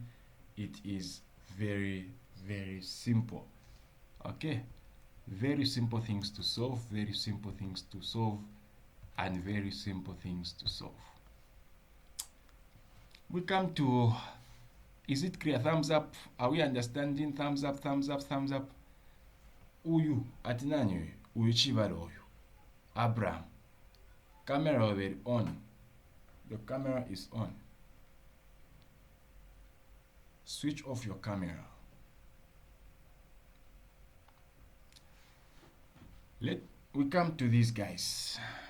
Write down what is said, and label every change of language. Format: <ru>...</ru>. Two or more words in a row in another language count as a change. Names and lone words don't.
<en>It is very, very simple. Okay, very simple things to solve, and very simple things to solve. We come to, is it clear? Thumbs up. Are we understanding? Thumbs up.</en> <ny>Uyu atinani uyu chivalo uyu Abraham.</ny> <en>Camera already on. The camera is on. Switch off your camera. We come to these guys.</en>